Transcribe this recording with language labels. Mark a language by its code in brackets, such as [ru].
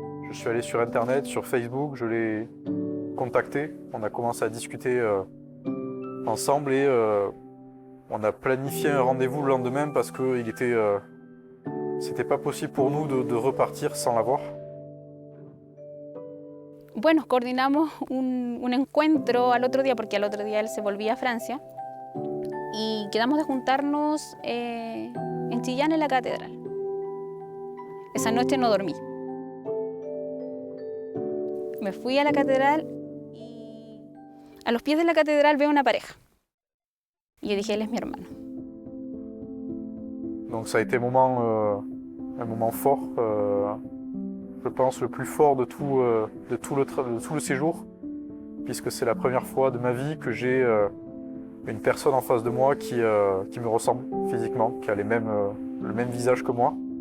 [fr] Je suis allé sur Internet, sur Facebook, je l'ai contacté. On a commencé à discuter ensemble et on a planifié un rendez-vous le lendemain parce que c'était pas possible pour nous de repartir sans la voir. [es] Bueno, coordinamos un encuentro al otro día, porque al otro día él se volvía a Francia, y quedamos de juntarnos en Chillán, en la catedral. Esa noche no dormí. Me fui a la catedral y a los pies de la catedral veo una pareja. Y yo dije: él es mi hermano. [fr] Donc ça a été un moment fort, je pense le plus fort de tout le séjour, puisque c'est la première fois de ma vie que j'ai une personne en face de moi qui me ressemble physiquement, qui a le même visage que moi.